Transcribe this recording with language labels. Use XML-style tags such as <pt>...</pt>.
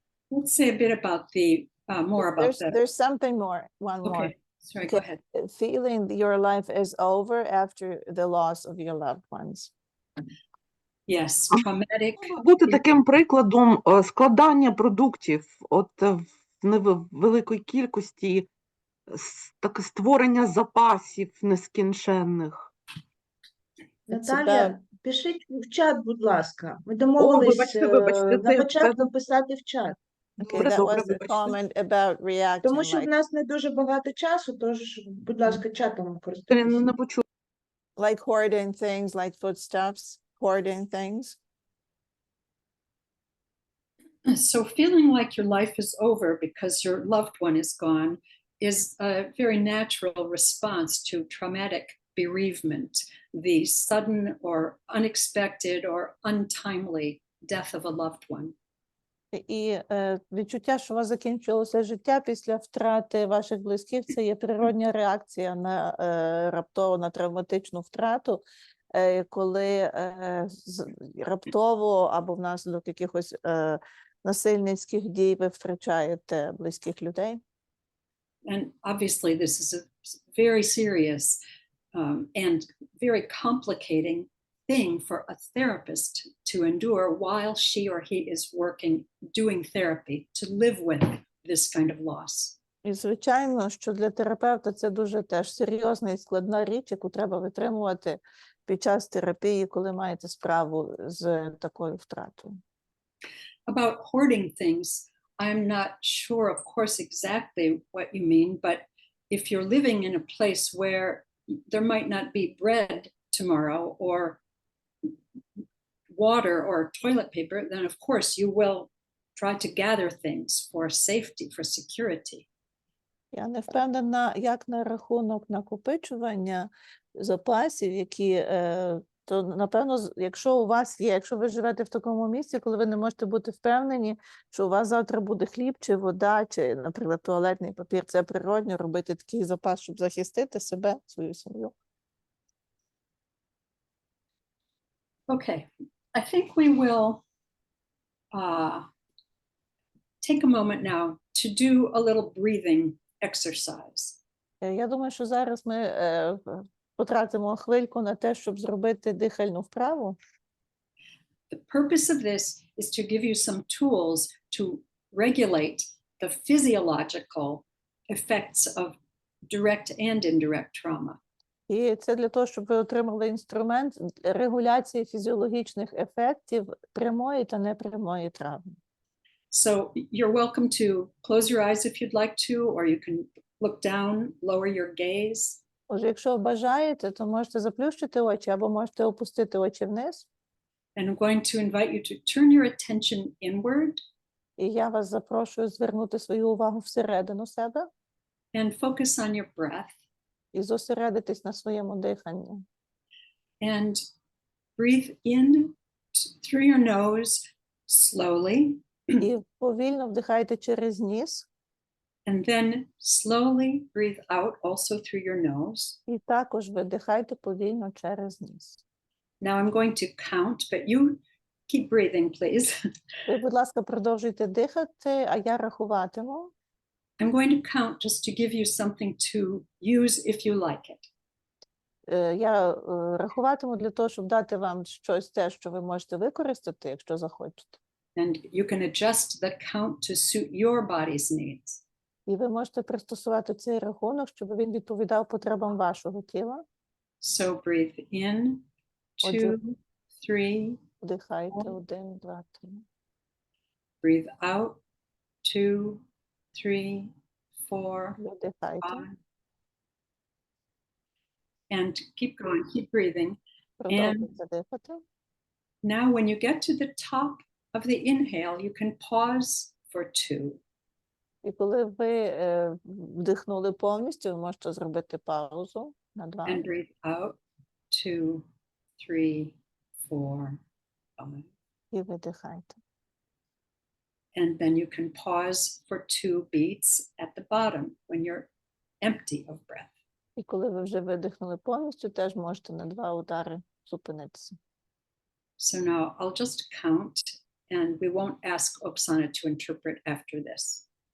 <en>Let's say a bit about more about that. There's something more, one more. Okay, sorry, go ahead. Feeling your life is over after the loss of your loved ones. Yes, traumatic.</en> <uk>Бути таким прикладом складання продуктів от в невеликої кількості, таке створення запасів нескінченних. Наталія, пишіть в чат, будь ласка. Ми домовились вибачте, на початку писати в чат.</uk> <en>Okay, that</en> <uk>Добре,</uk> <en>was a</en> <uk>вибачте.</uk> <en>comment about reacting.</en> <uk>Тому що в</uk> <en>Like,</en> <uk>нас не дуже багато часу, тож, будь ласка, чатом користуйтесь. Не почула.</uk> <en>like hoarding things, like foodstuffs, hoarding things. So feeling like your life is over because your loved one is gone is a very natural response to traumatic bereavement, the sudden or unexpected or untimely death of a loved one.</en> <uk>І відчуття, що у вас закінчилося життя після втрати ваших близьких, це є природня реакція на раптово, на травматичну втрату, коли раптово або внаслідок якихось насильницьких дій ви втрачаєте близьких людей.</uk> <en>And obviously this is a very serious and very complicating thing for a therapist to endure while she or he is doing therapy, to live with this kind of loss.</en> <uk>І, звичайно, що для терапевта це дуже теж серйозна і складна річ, яку треба витримувати під час терапії, коли маєте справу з такою втратою.</uk> <en>About hoarding things, I'm not sure, of course, exactly what you mean, but if you're living in a place where there might not be bread tomorrow or water or toilet paper, then of course you will try to gather things for safety, for security.</en> <uk>Я не впевнена, як на рахунок накопичування запасів, які, то, напевно, якщо у вас є, якщо ви живете в такому місці, коли ви не можете бути впевнені, що у вас завтра буде хліб чи вода, чи, наприклад, туалетний папір, це природньо робити такий запас, щоб захистити себе, свою сім'ю.</uk> <en>Okay, I think we will take a moment now to do a little breathing exercise.</en> <uk>Я думаю, що зараз ми потратимо хвильку на те, щоб зробити дихальну вправу.</uk> <en>The purpose of this is to give you some tools to regulate the physiological effects of direct and indirect trauma.</en> <uk>І це для того, щоб ви отримали інструмент регуляції фізіологічних ефектів прямої та непрямої травми.</uk> <en>So you're welcome to close your eyes if you'd like to, or you can look down, lower your gaze.</en> <uk>Отже, якщо бажаєте, то можете заплющити очі або можете опустити очі вниз.</uk> <en>And I'm going to invite you to turn your attention inward</en> <uk>І я вас запрошую звернути свою увагу всередину себе</uk> <en>and focus on your breath</en> <uk>і зосередитись на своєму диханні.</uk> <en>and breathe in through your nose slowly,</en> <uk>І повільно вдихайте через ніс,</uk> <en>and then slowly breathe out also through your nose.</en> <uk>і також видихайте повільно через ніс.</uk> <en>Now I'm going to count, but you keep breathing, please.</en> <uk>Ви, будь ласка, продовжуйте дихати, а я рахуватиму.</uk> <en>I'm going to count just to give you something to use if you like it.</en> <uk>Я рахуватиму для того, щоб дати вам щось те, що ви можете використати, якщо захочете.</uk> <en>And you can adjust the count to suit your body's needs.</en> <uk>І ви можете пристосувати цей рахунок, щоб він відповідав потребам вашого тіла.</uk> <en>So breathe in, 2, 3,</en> <uk>Вдихайте 1, 2, 3.</uk> <en>breathe out, 2, 3, 4,</en> <uk>Видихайте.</uk> <en>5. And keep going, keep breathing.</en> <uk>Продовжуйте дихати.</uk> <en>Now, when you get to the top of the inhale, you can pause for 2.</en> <uk>І коли ви вдихнули повністю, ви можете зробити паузу на 2.</uk> <en>And breathe out, 2, 3, 4, 5.</en> <uk>І видихайте.</uk> <en>And then you can pause for 2 beats at the bottom when you're empty of breath.</en> <uk>І коли ви вже видихнули повністю, теж можете на 2 удари зупинитися.</uk> <en>So now I'll just count, and we won't ask Oksana to interpret after this.</en>